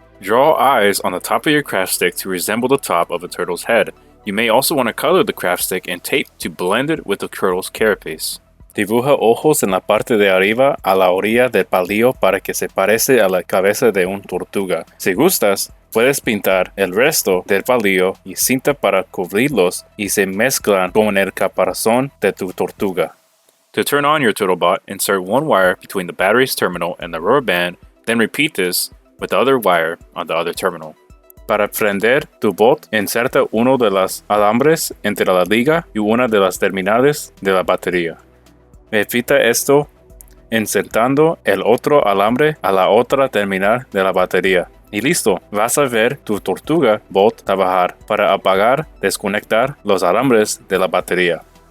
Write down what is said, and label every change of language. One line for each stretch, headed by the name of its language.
English: Draw eyes on the top of your craft stick to resemble the top of a turtle's head. You may also want to color the craft stick in tape to blend it with the turtle's carapace.
Spanish: Dibuja ojos en la parte de arriba a la orilla del palillo para que se parece a la cabeza de una tortuga. Si gustas, puedes pintar el resto del palillo y cinta para cubrirlos y se mezclan con el caparazón de tu tortuga.
English: To turn on your turtlebot, insert one wire between the battery's terminal and the rubber band, then repeat this with the other wire on the other terminal.
Spanish: Para prender tu bot, inserta uno de los alambres entre la liga y una de las terminales de la batería. Evita esto insertando el otro alambre a la otra terminal de la batería. Y listo, vas a ver tu tortuga bot trabajar para apagar, desconectar los alambres de la batería.